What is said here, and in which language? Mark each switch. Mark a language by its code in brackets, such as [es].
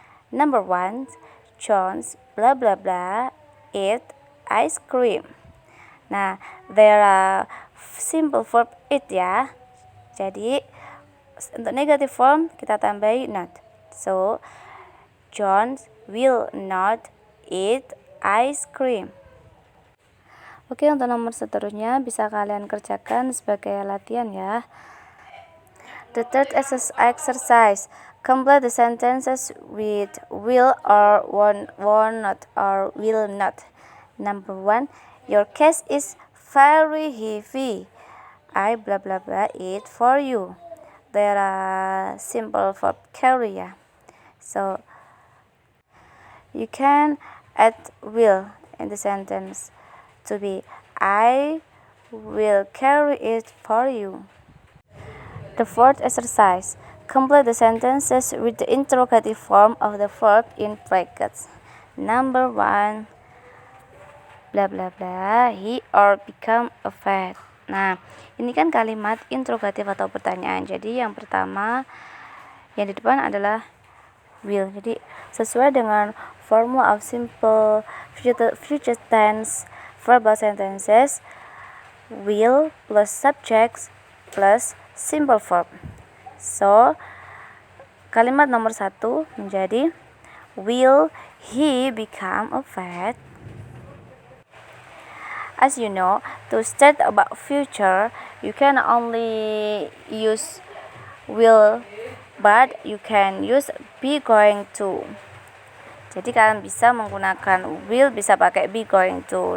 [en] Number 1, John's blah blah blah eat ice cream. Nah, there are simple verb eat, ya. [id] Jadi untuk negative form kita tambahi not. [en] So John will not eat ice cream. [id] Oke, untuk nomor seterusnya bisa kalian kerjakan sebagai latihan, ya. [en] The third exercise, complete the sentences with will or won't not or will not. Number 1, your case is very heavy. I blah blah blah it for you. There are simple verb carry, ya. So you can add will in the sentence to be I will carry it for you. The fourth exercise. Complete the sentences with the interrogative form of the verb in brackets. Number 1. Bla bla bla, he or become a vet. [id] Nah, ini kan kalimat interrogatif atau pertanyaan. Jadi yang pertama yang di depan adalah will. Jadi sesuai dengan [en] formula of simple future tense verbal sentences, will plus subjects plus simple verb. So, [id] kalimat nomor 1 menjadi [en] will he become a vet? As you know, to state about future, you can only use will, but you can use be going to. [id] Jadi kalian bisa menggunakan will, bisa pakai be going to.